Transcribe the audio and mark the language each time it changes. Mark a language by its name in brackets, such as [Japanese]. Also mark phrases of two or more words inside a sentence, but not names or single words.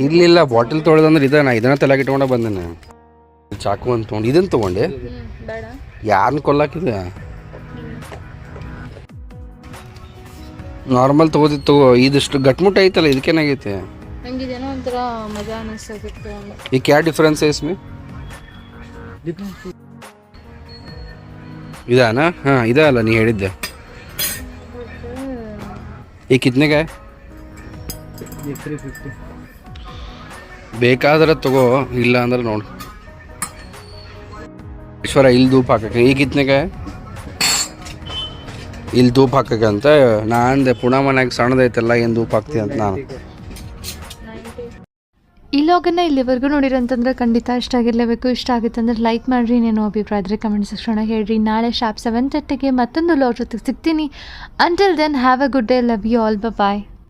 [Kannada] ಇಲ್ಲ ಬಾಟಲ್ ತೊಳೆದಂದ್ರೆ ಇದೆ. ನಾ ಇದನ್ನ ತಲೆಗೆ ಇಟ್ಕೊಂಡು ಬಂದೇನೆ. ಚಾಕು ಅಂತ ತೊಗೊಂಡು ಇದನ್ನು ತೊಗೊಂಡೆ. ಬೇಡ, ಯಾರನ್ನ ಕೊಲ್ಲಾಕಿದೆ? ನಾರ್ಮಲ್ ತಗೋದಿತ್ತು. ಇದಿಷ್ಟು ಗಟ್ಮುಟ್ಟ ಐತಲ್ಲ, ಇದಕ್ಕೇನಾಗೈತೆ? ನಂಗಿದೇನೋ ಒಂಥರ ಮಜಾ ಅನಿಸ್ತಿತ್ತು. [Hindi] ये क्या डिफरेंस है इसमें? [Kannada] ಇದಾನಾ? ಹಾಂ ಇದೆ ಅಲ್ಲ ನೀ ಹೇಳಿದ್ದೆ. ಈ ಕಿತ್ನೆಗೆ है? 350. ಬೇಕಾದ್ರೆ ತಗೋ, ಇಲ್ಲ ಅಂದ್ರೆ ನೋಡು. ಈಶ್ವರ ಇಲ್ಲಿ ಧೂಪ ಹಾಕಕ್ಕೆ ಈ ಕಿತ್ನೆಗೆ ಇಲ್ಲಿ ಧೂಪ ಹಾಕಕ್ಕೆ ಅಂತ ನಾ ಅಂದೆ. ಪುಣೆ ಮನೆಯಾಗ ಸಣ್ಣದೈತಲ್ಲ, ಏನು ಧೂಪ ಹಾಕ್ತಿ ಅಂತ ನಾನು. ಈ ಲಾಗನ್ನು ಇಲ್ಲಿವರೆಗೂ ನೋಡಿರಂತಂದ್ರೆ ಖಂಡಿತ ಇಷ್ಟ ಆಗಿರಲೇಬೇಕು. ಇಷ್ಟ ಆಗುತ್ತೆ ಅಂದ್ರೆ ಲೈಕ್ ಮಾಡಿರಿ. ಇನ್ನೇನು ಅಭಿಪ್ರಾಯ ಇದ್ದರೆ [English] comment section [Kannada] ಹೇಳ್ರಿ. ನಾಳೆ ಶಾರ್ಪ್ 7:30ಗೆ ಮತ್ತೊಂದು ಲಾಗ್ ಜೊತೆಗೆ ಸಿಗ್ತೀನಿ. [English] until then have a good day. love you all. bye.